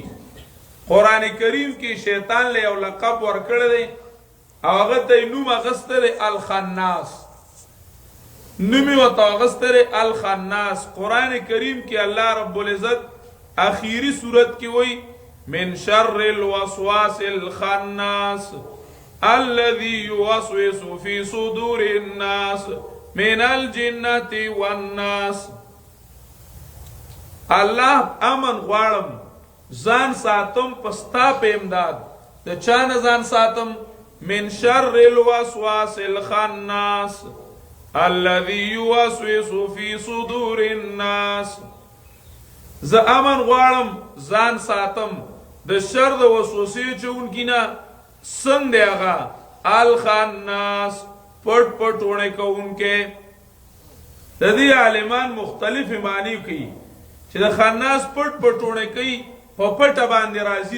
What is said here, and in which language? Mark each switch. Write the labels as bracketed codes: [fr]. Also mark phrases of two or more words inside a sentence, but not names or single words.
[ps] قران کریم کې شیطان له یو لقب ورکړی دی او هغه ته نوم اغسته دی الخناس. نوم یې ورته اغسته دی الخناس. قران کریم کې الله رب العزت اخیری سورت کې وایي [ar] من شر الوسواس الخناس الذي يوسوس في صدور الناس من الجنة والناس. [ps] الله امن غواړم ځان ساتم پستا په امداد. د چا نه ځان ساتم؟ [ar] من شر الوسواس الخناس الذي يوسوس في صدور الناس. [ps] زه امن غواړم ځان ساتم د شر د وسوسې چونکی نه. څنګه هغه الخناس پټ پټ وړه کوونکې. د دې عالمان مختلف معنی کوي چې د خناس پټ پټ وړه کوي په پټه باندې راځي.